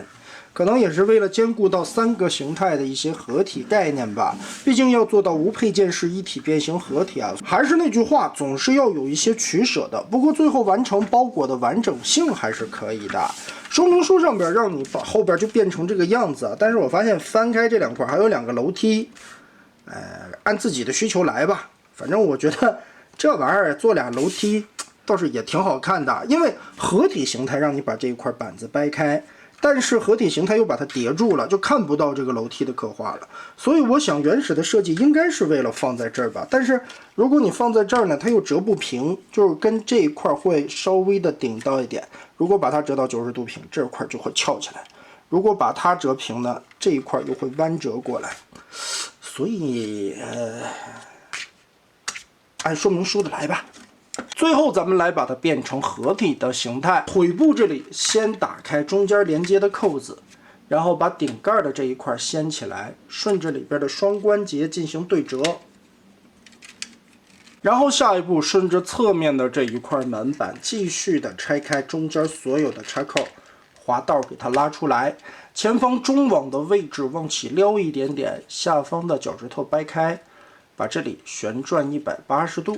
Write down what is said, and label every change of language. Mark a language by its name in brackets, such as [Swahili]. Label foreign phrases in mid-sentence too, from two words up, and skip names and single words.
[Chinese] 可能也是為了兼顧到3個形態的一些合體概念吧，畢竟要做到無配件式一體变形合體啊，還是那句話，總是要有一些取捨的。不過最後完成包裹的完整性還是可以的。說明書上邊讓你把後邊就变成這個樣子，但是我發現翻開這兩塊還有2個樓梯，按自己的需求來吧。反正我覺得這玩意兒做2 楼梯倒是也挺好看的，因為合體形態让你把这一塊板子掰開。但是合體形態又把它疊住了，就看不到這個樓梯的刻畫了。所以我想原始的設計應該是為了放在這兒吧。但是如果你放在這兒呢，它又折不平，就是跟這一塊會稍微的頂到一點。如果把它折到90度平，這塊就會翹起來。如果把它折平呢，这一块又会弯折过来。所以按说明书的来吧。最後咱们来把它变成合体的形态。腿部这里先打開中間連接的扣子，然後把頂蓋的這一塊掀起來，順着裡邊的雙關節進行對折。然後下一步順着側面的這一塊門板，繼續的拆開中間所有的插扣，滑道給它拉出來，前方中網的位置往起撩一點點，下方的腳趾頭掰開，把這裡旋轉180度。